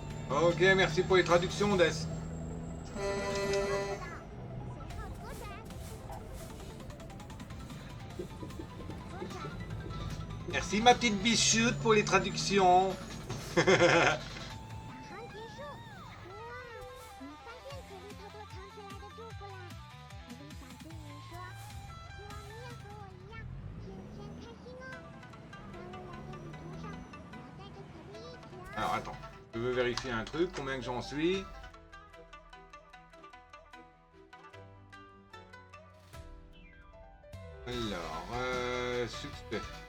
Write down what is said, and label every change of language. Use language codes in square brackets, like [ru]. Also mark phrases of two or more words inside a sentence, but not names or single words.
[fr] Ok, merci pour les traductions, Des. Merci ma petite bichoute pour les traductions. [zh] 打航结束。哇，你发现可莉偷偷藏起来的祝福啦！可莉想对你说，希望你也和我一样，天天开心哦。在未来的旅途上，你要带着可莉一起哦。 [fr] Alors attends, je veux vérifier un truc, combien que j'en suis. Alors, succès.